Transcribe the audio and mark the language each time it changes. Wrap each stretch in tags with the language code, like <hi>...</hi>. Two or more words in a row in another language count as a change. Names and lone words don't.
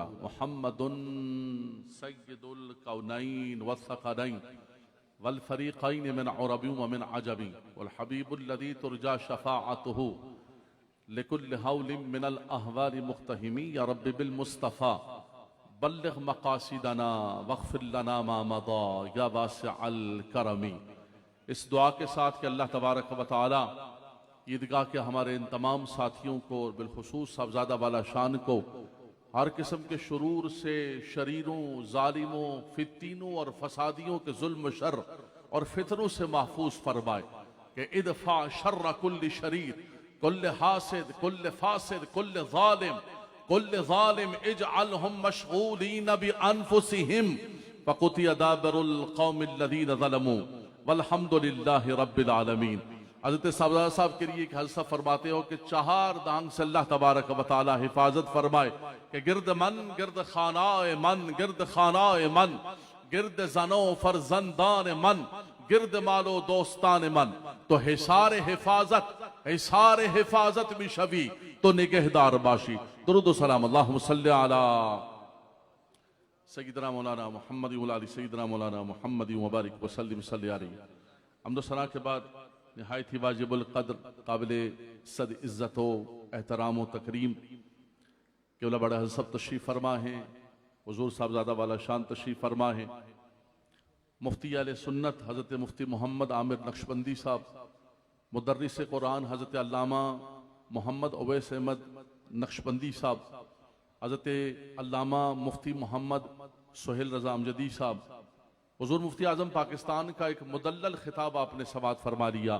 <ar>محمد سيد الكونين والثقلين والفريقين من عرب ومن عجب، والحبيب الذي ترجى شفاعته لكل هول من الأهوال مقتهم۔ يا رب بالمصطفى بلغ مقاصدنا واغفر لنا ما مضى يا واسع الكرم۔</ar> <ur>اس دعا کے ساتھ کہ اللہ تبارک و تعالی عیدگاہ کے ہمارے ان تمام ساتھیوں کو اور بالخصوص صاحبزادہ والا شان کو ہر قسم کے شرور سے، شریروں، ظالموں، فتینوں اور فسادیوں کے ظلم و شر اور فتنوں سے محفوظ فرمائے، کہ</ur> <ar>ادفع شر کل شریر، کل حاسد، کل فاسد، کل ظالم اجعلہم مشغولین بانفسہم فقطع دابر القوم الذین ظلموا والحمد للہ رب العالمین۔</ar> <ur>حضرت صاحبزادہ صاحب کے لیے کہ حضرت صاحب فرماتے ہو کہ 4 دانگ سے اللہ تبارک و تعالی حفاظت فرمائے کہ</ur> <fa>گرد من، گرد خانہ من، گرد خانہ من، گرد زنو فرزندان من، گرد مالو دوستان من، تو حصار حفاظت بھی شوی تو نگہدار باشی.</fa> <ar>درود و سلام اللہم صلی علی سیدنا مولانا محمد و علی سیدنا مولانا محمد مبارک وسلم صلی علیہ.</ar> <ur>حمد و ثنا کے بعد نہایت ہی واجب القدر، قابل صد عزت و احترام و تکریم کہ بڑے حضرت صاحب تشریف فرما ہیں، حضور صاحبزادہ والا شان تشریف فرما ہیں. مفتی اہل سنت حضرت مفتی محمد عامر نقشبندی صاحب، مدرس قرآن حضرت علامہ محمد اویس احمد نقشبندی صاحب، حضرت علامہ مفتی محمد سہیل رضا امجدی صاحب، حضور مفتی اعظم پاکستان کا ایک مدلل خطاب آپ نے سماعت فرما لیا.</ur>